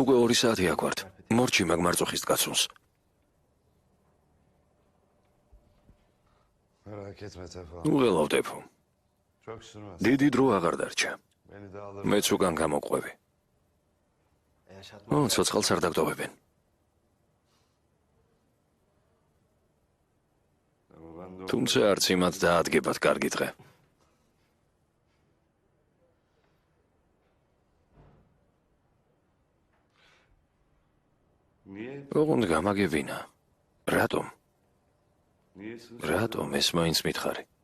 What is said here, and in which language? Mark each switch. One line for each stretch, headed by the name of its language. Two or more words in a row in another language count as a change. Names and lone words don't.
Georgian: უკვე 2 საათი აქ ვართ. მორჩი მაგ მარწუხის დგაცუნს.
Turkish: Merak etme Tefa.
Georgian: უღელავ ტეფო.
Turkish: Çok sürmez.
Georgian: დიდი დრო აღარ დარჩა.
Turkish: Beni de alır.
Georgian: მეც უკან გამოყვევი.
Turkish: Yaşatma.
Georgian: ცოცხალს არ დაგტოვებენ.
Turkish: Ama ben de
Georgian: თუმცა არც იმათ დაადგებათ კარგი დღე.
Turkish: Niye?
Georgian: ოღონდ გამაგებინა. რატომ?
Turkish: Niye sus?
Georgian: რატომ ეს მაინც მითხარი?